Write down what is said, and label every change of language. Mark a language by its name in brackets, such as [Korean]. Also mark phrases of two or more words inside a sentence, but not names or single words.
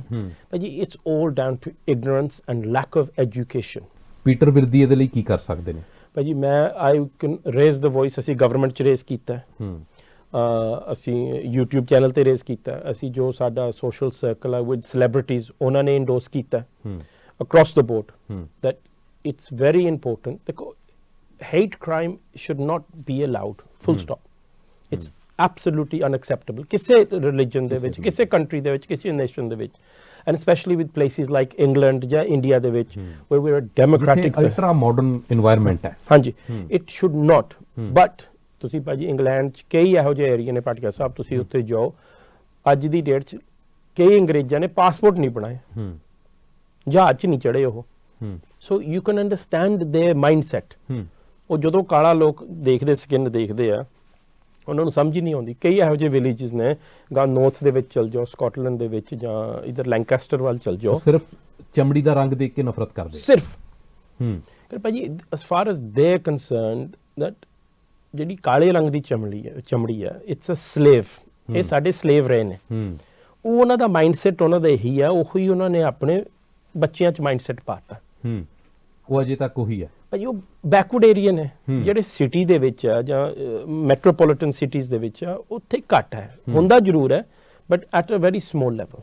[English] ਭਾਜੀ it's all down to ignorance and lack of education। [Punjabi] ਪੀਟਰ ਵਿਰਦੀ ਇਹਦੇ ਲਈ ਕੀ ਕਰ ਸਕਦੇ ਨੇ? ਭਾਜੀ [English] I can raise the voice. [Punjabi] ਅਸੀਂ ਗਵਰਨਮੈਂਟ 'ਚ ਰੇਜ਼ ਕੀਤਾ, ਅਸੀਂ YouTube ਚੈਨਲ ਤੇ ਰੇਜ਼ ਕੀਤਾ, ਅਸੀਂ ਜੋ ਸਾਡਾ ਸੋਸ਼ਲ ਸਰਕਲ ਆ [English] with celebrities [Punjabi] ਉਹਨਾਂ ਨੇ ਇੰਡੋਰਸ ਕੀਤਾ [English] across the board that it's very important that hate crime should not be allowed, full stop. It's absolutely unacceptable [Punjabi] ਕਿਸੇ religion ਦੇ ਵਿੱਚ, ਕਿਸੇ country ਦੇ ਵਿੱਚ, ਕਿਸੇ nation ਦੇ ਵਿੱਚ, [English] and especially with places like England [Punjabi] ਜਾਂ India ਦੇ ਵਿੱਚ [English] where we're a democratic ultra modern environment ਹੈ। [Punjabi] ਹਾਂਜੀ, [English] it should not। [Punjabi] but ਤੁਸੀਂ ਭਾਜੀ ਇੰਗਲੈਂਡ 'ਚ ਕਈ ਇਹੋ ਜਿਹੇ ਏਰੀਆ ਨੇ, ਪਾਟਿਕਾ ਸਾਹਿਬ ਤੁਸੀਂ ਉੱਥੇ ਜਾਓ, ਅੱਜ ਦੀ ਡੇਟ 'ਚ ਕਈ ਅੰਗਰੇਜ਼ਾਂ ਨੇ ਪਾਸਪੋਰਟ ਨਹੀਂ ਬਣਾਏ, ਜਹਾਜ਼ 'ਚ ਨਹੀਂ ਚੜੇ ਉਹ। [English] so you can understand their mindset. [Punjabi] ਉਹ ਜਦੋਂ ਕਾਲਾ ਲੋਕ ਦੇਖਦੇ, ਸਕਿਨ ਦੇਖਦੇ ਆ, ਉਹਨਾਂ ਨੂੰ ਸਮਝ ਹੀ ਨਹੀਂ ਆਉਂਦੀ। ਕਈ ਇਹੋ ਜਿਹੇ ਵਿਲੇजेस ਨੇ, ਗਾ ਨੌਰਥ ਦੇ ਵਿੱਚ ਚਲ ਜਾਓ, ਸਕਾਟਲੈਂਡ ਦੇ ਵਿੱਚ ਜਾਂ ਇਧਰ ਲੈਂਕੈਸਟਰ ਵੱਲ ਚਲ ਜਾਓ, ਸਿਰਫ ਚਮੜੀ ਦਾ ਰੰਗ ਦੇਖ ਕੇ ਨਫ਼ਰਤ ਕਰਦੇ ਸਿਰਫ। ਪਰ ਭਾਜੀ [English] as far as they are concerned that [Punjabi] ਜਿਹੜੀ ਕਾਲੇ ਰੰਗ ਦੀ ਚਮੜੀ ਹੈ [English] it's a slave. [Punjabi] ਇਹ ਸਾਡੇ ਸਲੇਵ ਰਹੇ ਨੇ। ਉਹ ਉਹਨਾਂ ਦਾ ਮਾਈਂਡਸੈਟ ਉਹਨਾਂ ਦਾ ਇਹੀ ਆ, ਉਹੀ ਉਹਨਾਂ ਨੇ ਆਪਣੇ ਬੱਚਿਆਂ 'ਚ ਮਾਈਂਡਸੈਟ ਪਾਤਾ। ਉਹ ਅਜੇ ਤੱਕ ਉਹੀ ਹੈ ਭਾਜੀ। ਉਹ [English] backward area [Punjabi] ਨੇ ਜਿਹੜੇ ਸਿਟੀ ਦੇ ਵਿੱਚ ਆ ਜਾਂ [English] metropolitan cities [Punjabi] ਦੇ ਵਿੱਚ ਆ, ਉੱਥੇ ਘੱਟ ਹੈ, ਹੁੰਦਾ ਜ਼ਰੂਰ ਹੈ [English] but at a very small level.